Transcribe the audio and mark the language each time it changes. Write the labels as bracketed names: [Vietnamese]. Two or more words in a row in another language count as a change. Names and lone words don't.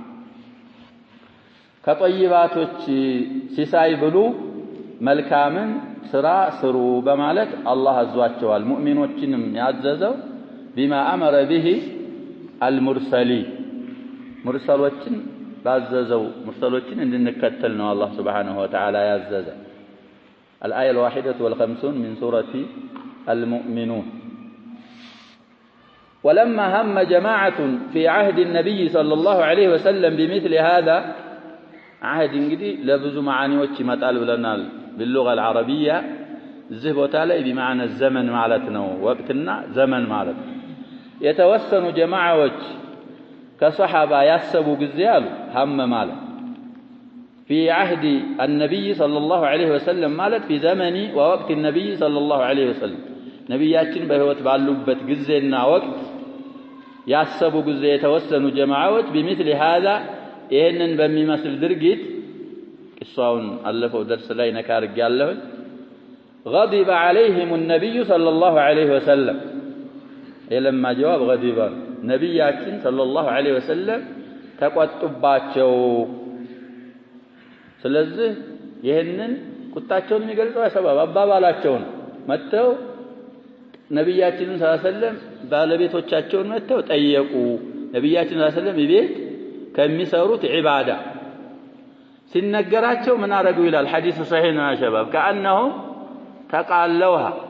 [Amharic] ከጠይባቶች ሲሳይ ብሉ መልካምን ስራ ስሩ በማለት አላህ አዟቸዋል። ሙእሚኖችንም ያዘዘው [Arabic] بما أمر به المرسلين [Amharic] ሙርሰሎችን ባዘዘው ሙርሰሎችን እንድንከተል ነው [Arabic] الله سبحانه وتعالى [Amharic] ያዘዘ። [Arabic] الآية 51 من سورة المؤمنون. ولما هم جماعة في عهد النبي صلى الله عليه وسلم بمثل هذا عهد [Amharic] እንግዲህ ለብዙ ማዓኒዎች ይመጣል ብለናል [Arabic] باللغة العربية [Amharic] እዚህ ቦታ ላይ [Arabic] بمعنى الزمن [Amharic] ማለት ነው። ወቅትና ዘመን ማለት ነው። የተወሰኑ ጀማዓዎች ከሰሃባ ያሰቡ ጊዜ አሉ هم ማለት [Arabic] في عهد النبي صلى الله عليه وسلم ማለት في زمن ووقت النبي صلى الله عليه وسلم [Amharic] ነብያችን በህይወት ባሉበት ጊዜና ወቅት ያሰቡ ጊዜ የተወሰኑ ጀማዓዎች [Arabic] بمثل هذا [Amharic] ይሄንን በሚመስል ድርጊት ቂሳውን አለፈው ደርስ ላይ ነካርግ ያለው [Arabic] غضب عليهم النبي صلى الله عليه وسلم لما جواب غضب [Amharic] ነብያችን [Arabic] صلى الله عليه وسلم [Amharic] ተቆጡባቸው። ስለዚህ ይሄንን ቁጣቸውን የሚገልጸው ሰበብ አባባላቸውን መተው ነብያችንን [Arabic] صلى الله عليه وسلم [Amharic] ባለቤቶቻቸውን መተው ጠየቁ። ነብያችን [Arabic] صلى الله عليه وسلم [Amharic] ቤት ከሚሰሩት ዒባዳ ሲነገራቸው ምን አረጉ ይላል [Arabic] حديث صحيح [Amharic] ነው [Arabic] شباب كأنهم تقالوها